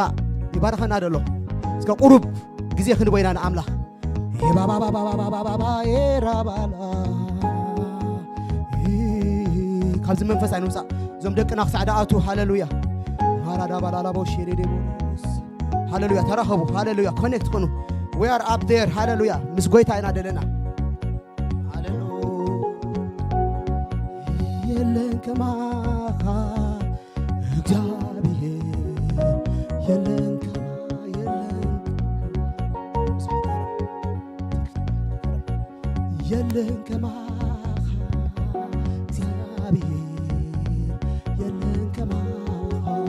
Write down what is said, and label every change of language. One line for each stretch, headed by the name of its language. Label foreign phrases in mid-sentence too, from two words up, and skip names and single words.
Tigrinya: ይባርከና ደሎ እስከ ቁሩብ ጊዜ ክንበይና ንአምላኽ ባባ ባባ ባባ ባባ ኤራባላ ካብዚ መንፈስ አይንውፃ ዞም ደቅና ክሳዕዳ ኣቱ ሃሌሉያ ሃራዳ ባላላ ቦሽሬዴቦስ ሃሌሉያ ተራኸቡ ሃሌሉያ ኮኔክት ኮኑ
English: we are up there
Tigrinya: ሃሌሉያ ምስ ጎይታ ኢና ደለና ሃሌሉያ የለን ከማኻ እግዚአብሔር የለን ከማ የለን ከማኻ እግዚአብሔር የለን ከማኻ